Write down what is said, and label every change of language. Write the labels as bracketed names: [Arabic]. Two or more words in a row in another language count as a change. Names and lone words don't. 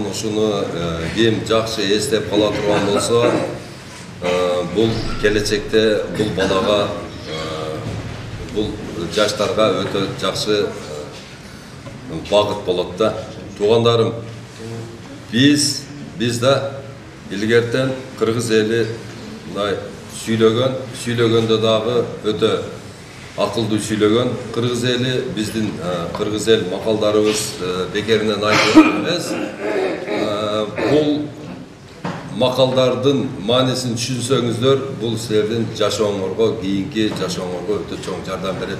[Kyrgyz] Ушуну ким жакшы эстеп кала турган болсо, бул келечекте бул балага, бул жаштарга өтө жакшы багыт болот да. Туугандарым, Biz de ilgerten Kırgız eli süylөгөндө дагы өтө акылдуу сүйлөгөн. Кыргыз эли биздин кыргыз эл макалдарыбыз бекеринен айтылат эмес. Бул макалдардын маанисин түшүнсөңүздөр, бул силердин жашооңорго, кийинки жашооңорго өтө чоң жардам берет.